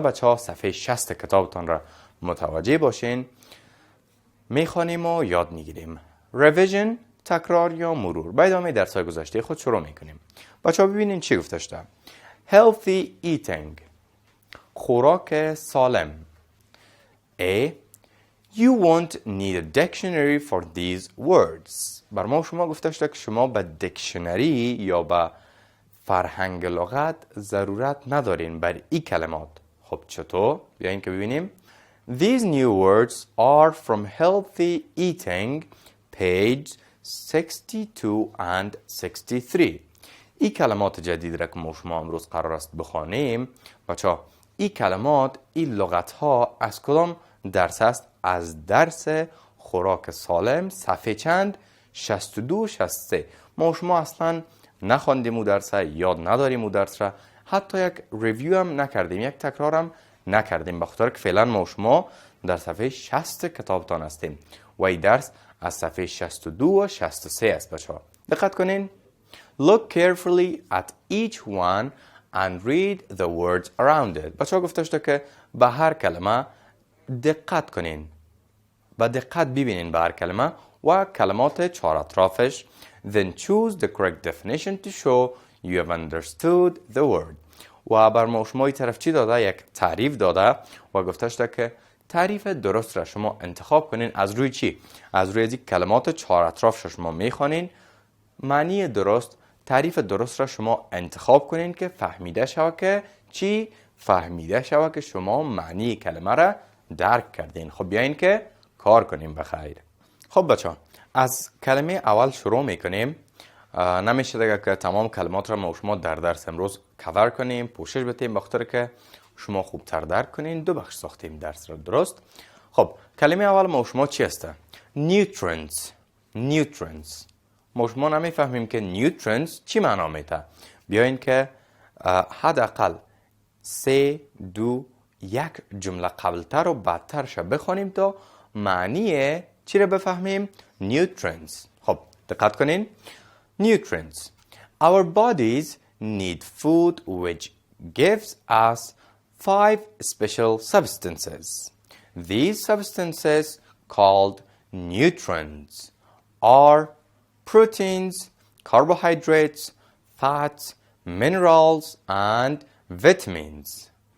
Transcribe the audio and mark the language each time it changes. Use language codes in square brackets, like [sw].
[fa] بچه‌ها صفحه 60 کتابتان را متوجه باشین. میخوانیم و یاد میگیریم. revision تکرار یا مرور. با ادامه درس‌های گذشته خود شروع میکنیم. بچه‌ها ببینین چی گفته شده. [en] healthy eating [fa] خوراک سالم. [en] A. You won't need a dictionary for these words. [fa] بر ما شما گفته شده که شما به دیکشنری یا به فرهنگ لغت ضرورت ندارین بر این کلمات. خب چطور؟ بیاین که ببینیم. [en] These new words are from healthy eating page 62 and 63. [fa] این کلمات جدید را که ما شما امروز قرار است بخوانیم بچه‌ها این کلمات، این لغت ها از کدام درس است؟ از درس خوراک سالم صفحه چند؟ 62 63. ما شما اصلا نخواندیم او درس، یاد نداریم او درس را، حتی یک ریویو هم نکردیم، یک تکرارم نکردیم، بخاطر که فعلا ما شما در صفحه 60 کتابتان هستیم و این درس از صفحه 62 و 63 است. بچه‌ها دقت کنین. [en] Look carefully at each one and read the words around it. [fa] بچه‌ها گفته شده که به هر کلمه دقت کنین، با دقت ببینین به هر کلمه و کلمات چهار اطرافش. [en] Then choose the correct definition to show you have understood the word. [fa] و بر ما شما طرف چی داده؟ یک تعریف داده و گفته شده که تعریف درست را شما انتخاب کنین. از روی چی؟ از روی این کلمات چهار اطراف شما میخوانین، معنی درست، تعریف درست را شما انتخاب کنین که فهمیده شود که چی؟ فهمیده شود که شما معنی کلمه را درک کردین. خب بیاین که کار کنیم بخیر. خب بچه ها از کلمه اول شروع میکنیم. نمیشه دیگه که تمام کلمات را ما شما در درس امروز کور کنیم، پوشش بدیم بخاطر که شما خوبتر درک کنین. دو بخش ساختیم درس را، درست؟ خب کلمه اول ما شما چی هسته؟ nutrients. nutrients ما شما نمیفهمیم که nutrients چی معنا میده. بیاین که حداقل 3 2 یک جمله قبلتر و بعدترش بخونیم تا معنی چی را بفهمیم؟ nutrients. خب دقت کنین. nutrients. [en] Our bodies need food which gives us 5 special substances. These substances called nutrients are proteins, carbohydrates, fats, minerals and vitamins.